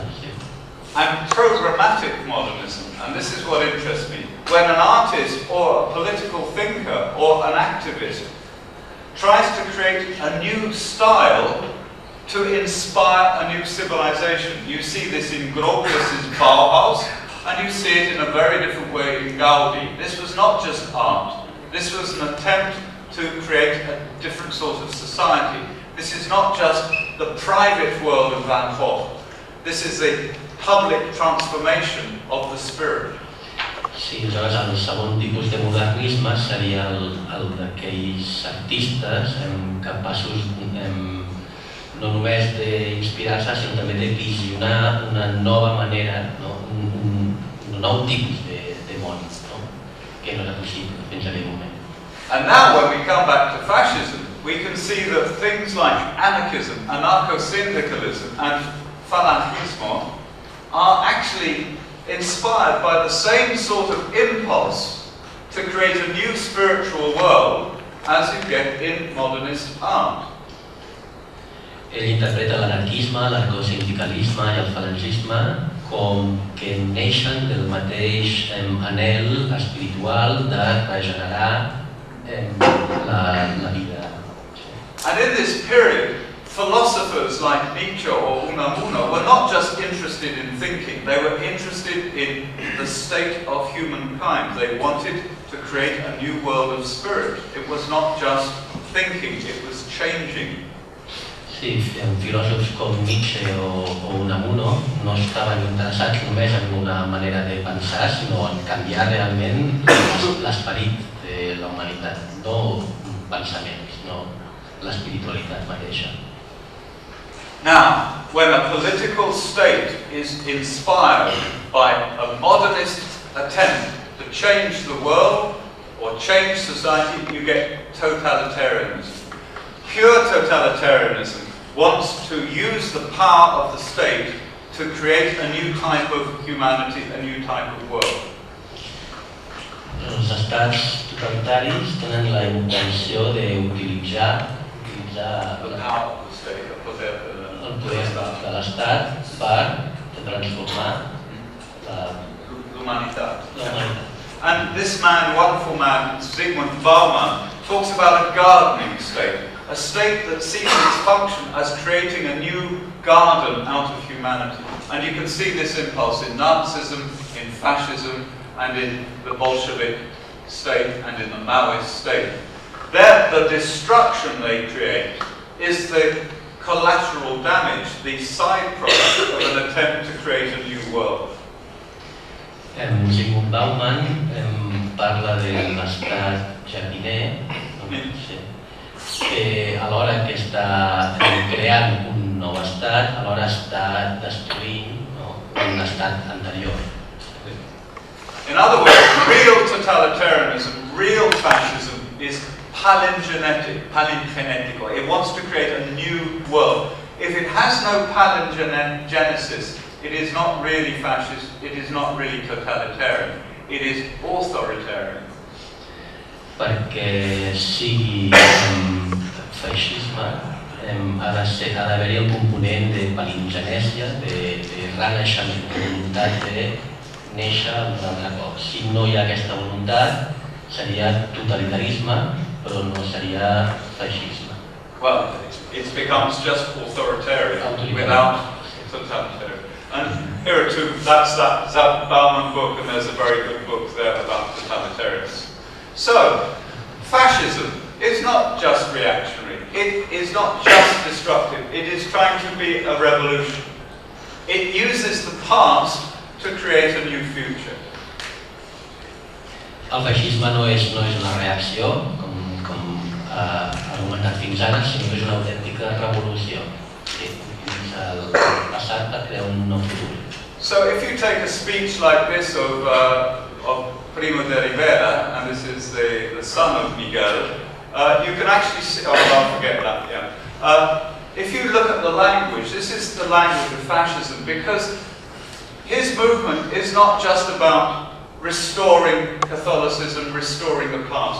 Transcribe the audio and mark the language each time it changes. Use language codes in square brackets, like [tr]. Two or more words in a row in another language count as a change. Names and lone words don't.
[en] And programmatic modernism, and this is what interests me, when an artist or a political thinker or an activist tries to create a new style to inspire a new civilization. You see this in Gropius's Bauhaus, and you see it in a very different way in Gaudi. This was not just art. This was an attempt to create a different sort of society. This is not just the private world of Van Gogh. This is a public transformation of the spirit. [ca] Sí, aleshores el segon tipus de modernisme seria el d'aquells artistes capaços no només d'inspirar-se, sinó també de visionar una nova manera, un nou tipus de món, que no era possible fins a aquell moment. [en] And now when we come back to fascism, we can see that things like anarchism, anarcho-syndicalism and falangismo are actually inspired by the same sort of impulse to create a new spiritual world as you get in modernist art. [ca] Ell interpreta l'anarquisme, l'anarcosindicalisme i el falangisme com que neixen del mateix anhel espiritual de regenerar la vida. [en] And in this period, philosophers like Nietzsche or Unamuno were not just interested in thinking, they were interested in the state of humankind. They wanted to create a new world of spirit. It was not just thinking, it was changing. [ca] Sí, filòsofs com Nietzsche o Unamuno no estaven interessats només en una manera de pensar, sinó en canviar realment l'esperit de la humanitat, no pensaments, no l'espiritualitat mateixa. [en] Now, when a political state is inspired by a modernist attempt to change the world or change society, you get totalitarianism. Pure totalitarianism wants to use the power of the state to create a new type of humanity, a new type of world. [ca] Els estats totalitaris tenen la intenció d'utilitzar [en] The power of the state, [ca] el poder de l'Estat per transformar l'humanitat. l'humanitat. [en] And this man, wonderful man, Zygmunt Bauman, talks about a gardening state, a state that sees its function as creating a new garden out of humanity. And you can see this impulse in Nazism, in fascism, and in the Bolshevik state, and in the Maoist state. There, the destruction they create is the collateral damage, the side product of an attempt to create a new world. [ca] Zygmunt Bauman parla de l'estat jardiner, que alhora que està creant un nou estat, alhora està destruint un estat anterior. [en] In other words, real totalitarianism, real fascism is palingenetical. It wants to create a new world. If it has no palingenesis, it is not really fascist, it is not really totalitarian, it is authoritarian. [ca] Perquè sigui feixisme ha d'haver-hi el component de palingenèsia, de renaixement, de voluntat de néixer un altre cop. Si no hi ha aquesta voluntat, seria totalitarisme, però no seria feixisme. [en] Well, it becomes just authoritarian without totalitarian. And here are two, that's that Bauman book, and there's a very good book there about totalitarianism. So, fascism is not just reactionary, it is not just destructive, it is trying to be a revolution. It uses the past to create a new future. [ca] El feixisme no és una reacció, com ha argumentat fins ara, sinó que és una autèntica revolució. Utilitza el passat per crear un nou futur. [en] So if you take a speech like this of Primo de Rivera, and this is the son of Miguel, you can actually see, I'll forget that, yeah. If you look at the language, this is the language of fascism, because his movement is not just about restoring Catholicism, restoring the past.